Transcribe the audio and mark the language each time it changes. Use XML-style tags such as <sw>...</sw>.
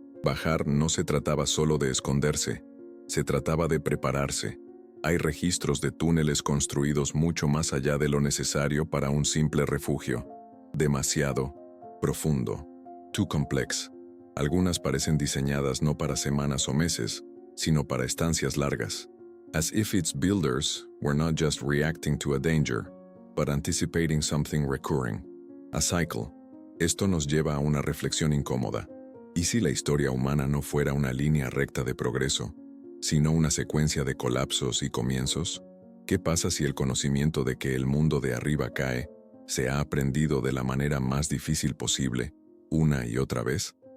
<es>Bajar no se trataba solo de esconderse, se trataba de prepararse. Hay registros de túneles construidos mucho más allá de lo necesario para un simple refugio. Demasiado profundo.</es> <en>Too complex.</en> <es>Algunas parecen diseñadas no para semanas o meses, sino para estancias largas.</es> <en>As if its builders were not just reacting to a danger, but anticipating something recurring. A cycle.</en> <es>Esto nos lleva a una reflexión incómoda. ¿Y si la historia humana no fuera una línea recta de progreso, sino una secuencia de colapsos y comienzos? ¿Qué pasa si el conocimiento de que el mundo de arriba cae se ha aprendido de la manera más difícil posible, una y otra vez?</es>